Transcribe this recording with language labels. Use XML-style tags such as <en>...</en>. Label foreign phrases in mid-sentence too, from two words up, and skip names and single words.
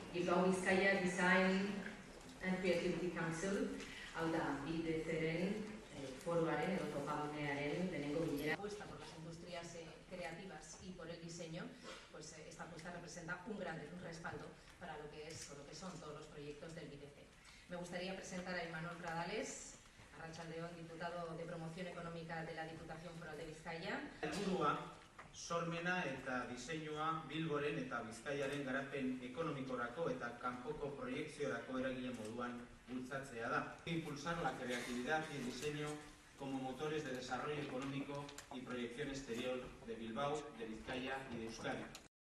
<eu>Bilbao Bizkaia Design and Creativity Council, hau da, BIDC-ren foruaren edo topagunearen lehenengo bilera.</eu> <es>Apuesta por las industrias creativas y por el diseño, pues esta apuesta representa un gran respaldo para lo que son todos los proyectos del BIDC. Me gustaría presentar a Imanol Pradales, Arratsaldeon, diputado de Promoción Económica de la Diputación Foral de Bizkaia.</es> <eu>Helburua, sormena eta diseinua Bilboren eta Bizkaiaren garapen ekonomikorako eta kanpoko proiekziorako eragile moduan bultzatzea da.</eu> <es>Impulsar la creatividad y el diseño como motores de desarrollo económico y proyección exterior de Bilbao, de Bizkaia y de Euskadi.</es>